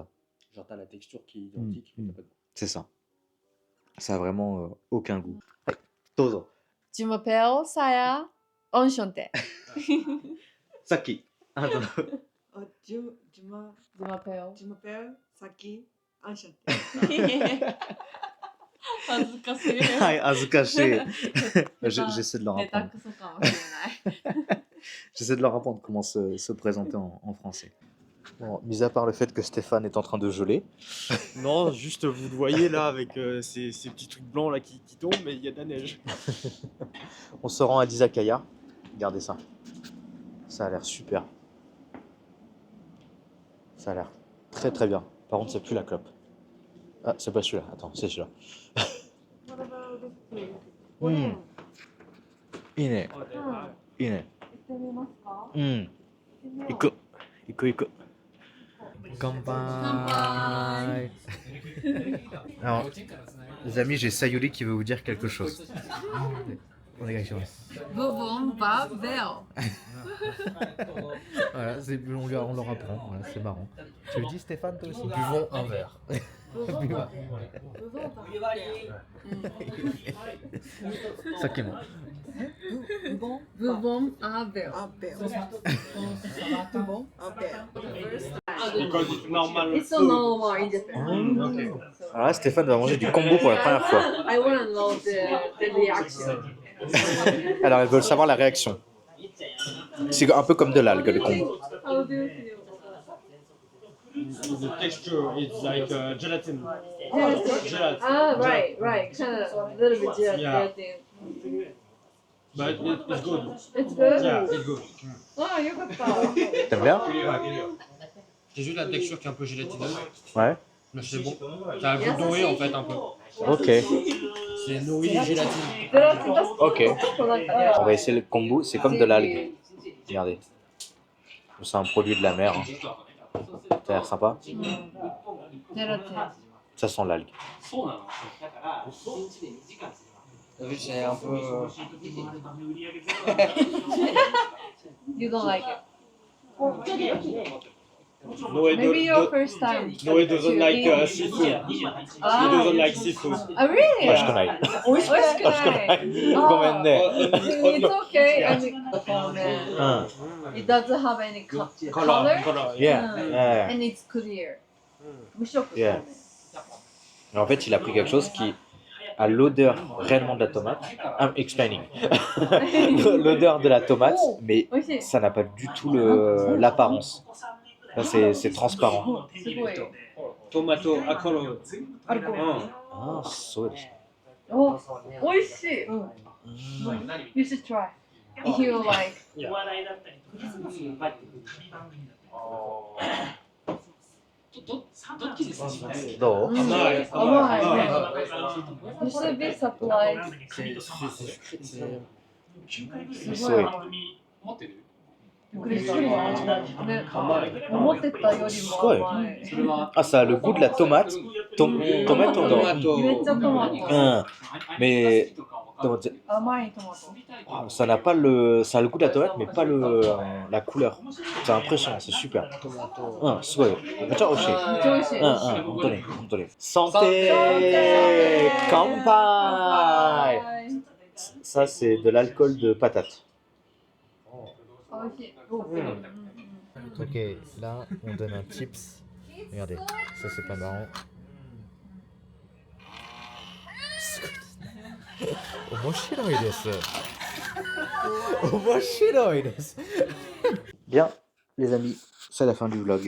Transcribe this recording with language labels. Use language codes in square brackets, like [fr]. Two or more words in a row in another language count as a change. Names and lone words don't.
[fr] Genre, t'as la texture qui est identique, mais il a pas de goût. C'est ça. Ça a vraiment aucun goût. Todo. Je m'appelle Saya Enchanté. Saki. Attends. Je m'appelle. Je m'appelle Saki Enchanté. [ja] 恥ずかしい。はい、恥ずかしい。下 [fr] J'essaie de leur [ja] 手 [fr] apprendre. [ja] くそかもしれない。 [fr] J'essaie de leur apprendre comment se présenter en français. Bon, mis à part le fait que Stéphane est en train de geler, Non, juste vous le voyez là avec ces petits trucs blancs là qui tombent, mais il y a de la neige. on se rend à Dizakaya. Regardez ça. Ça a l'air super. Ça a l'air très très bien. Par contre, c'est plus la clope. Ah, c'est pas celui-là. Attends, c'est celui-là. [ja] Ine. いね。行く。行く、行く. Kanpai. [fr] Alors, les amis, j'ai Sayuri qui veut vous dire quelque chose. Bourbon va vert. Voilà, on leur apprend, voilà, c'est marrant. Tu le dis Stéphane toi aussi? Buvons un verre. Ça qui est bon. Bourbon à vert. Un verre. Tout bon? Un verre. [en] Because it's normal. It's so normal in Japan. Okay. [fr] Alors là, Stéphane va manger du combo pour la première fois. [en] I want to know the reaction. [fr] Alors, elles veulent savoir la réaction. C'est un peu comme de l'algue, le combo. [en] How do you feel? The texture is like gelatin. Gelatin. Gelatin. Ah, right. Kind of a little bit gelatin. But it's good. It's good. Yeah, it's good. [ja] Ah, yoかった。 [fr] T'aimes bien? C'est juste la texture qui est un peu gélatineuse, Ouais. mais c'est bon. Ça a un goût doré en fait un peu. Ok. C'est nourri gélatine. [ja] ゼラチンが好き。 Ok. なんか [fr] On va essayer le kombu, c'est comme de l'algue. Regardez. C'est un produit de la mer. Hein. Ça a l'air sympa. ゼラチン。 Ça sent l'algue. C'est un peu. [en] You don't like it. Noé Maybe your first time. Noé doesn't like seafood. He Ah, doesn't like seafood. ah, really? [ja] 美味しくない。美味しくない。ごめんね。 [en] It's okay. I mean, the [ja] うん。 [en] it doesn't have any color. Color. Yeah. Yeah. And it's clear. [ja] 無色。 [en] Yeah. [fr] En fait, il a pris quelque chose qui à l'odeur réellement de la tomate. [en] I'm explaining. [fr] L'odeur de la tomate, mais [ja] 美味しい。 [fr] ça n'a pas du tout l'apparence. Là, c'est transparent. [ja] すごい。トマト、アコロ。アルコール。 [en] Ah, so. [ja] お、美味しい。 Mm. [en] You should try. If you like. [ja] お笑いだったりとか、すぐバッてくる番組だったり。どっちですか？どう？甘い。甘い。 [en] You should be surprised. [ja] すごい甘い。持ってる？びっくりした。ね、思ってたよりも甘い。 [fr] Ah, ça a le goût de la tomate. Tomate, on [ja] めっちゃトマト。 [fr] Mais [ja] 甘いトマト。 [fr] ça n'a pas ça a le goût de la tomate, mais pas la couleur. C'est impressionnant, c'est super. [ja] Sugoi. めっちゃ美味しい. めっちゃ美味しい。本当に本当に。Santé! Kanpai! [fr] Ça, c'est de l'alcool de patate. [ja] 美味しい。 [fr] Ok, là, on donne un tips. Regardez, ça c'est pas marrant. Bien, les amis, c'est la fin du vlog.